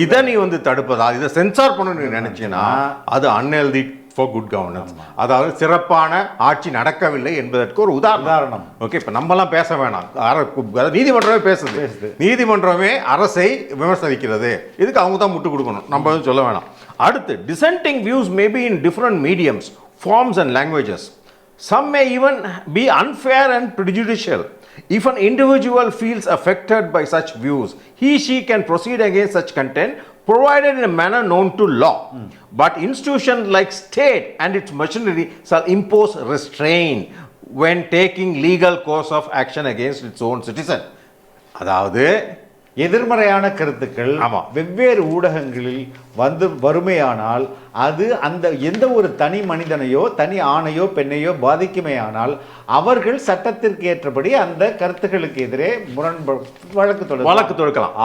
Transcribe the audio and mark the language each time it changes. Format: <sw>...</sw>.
<ta>இதை நீ வந்து தடுப்பதா, இதை சென்சார் பண்ணணும்னு நினைச்சீங்கன்னா அது</ta> <en>Unhealthy for good governance.</en> <ta>அதாவது சிறப்பான ஆட்சி நடக்கவில்லை என்பதற்கு ஒரு உதாரணம். ஓகே, இப்போ நம்மலாம் பேச வேணாம், நீதிமன்றமே பேசுது. நீதிமன்றமே அரசை விமர்சனிக்கிறது, இதுக்கு அவங்க தான் முட்டு கொடுக்கணும், நம்ம சொல்ல வேணாம். அடுத்து,</ta> <en>dissenting views may be in different mediums, forms and languages. Some may even be unfair and prejudicial. If an individual feels affected by such views, she can proceed against such content provided in a manner known to law. But institutions like state and its machinery shall impose restraint when taking legal course of action against its own citizen.</en> <ta>அதாவது எதிர்மறையான கருத்துக்கள் வெவ்வேறு ஊடகங்களில் வருமையானால் அது அந்த எந்த ஒரு தனி மனிதனையோ தனி ஆணையோ பெண்ணையோ பாதிக்குமே. ஆனால் அவர்கள் சட்டத்திற்கு ஏற்றபடி அந்த கருத்துக்களுக்கு எதிரே வழக்கு தொடுக்கலாம்.</ta>